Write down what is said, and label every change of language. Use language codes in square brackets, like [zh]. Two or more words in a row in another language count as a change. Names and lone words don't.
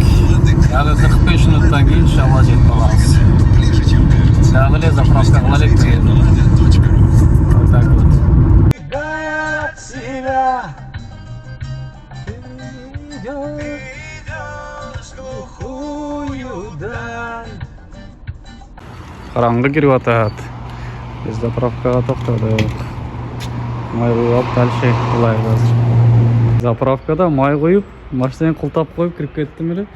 [ky] Дагы 45 минуттан кийин иншалла жетип алабыз. Дагы эле заправка кылалык деген. [ru] Вот так вот. [ky] Караңгы кирип атат. Биз заправкага токтодук. Май куюп алып дальше кылайбыз азыр. Заправкада май куюп, машинаны култап коюп кирип кеттим эле.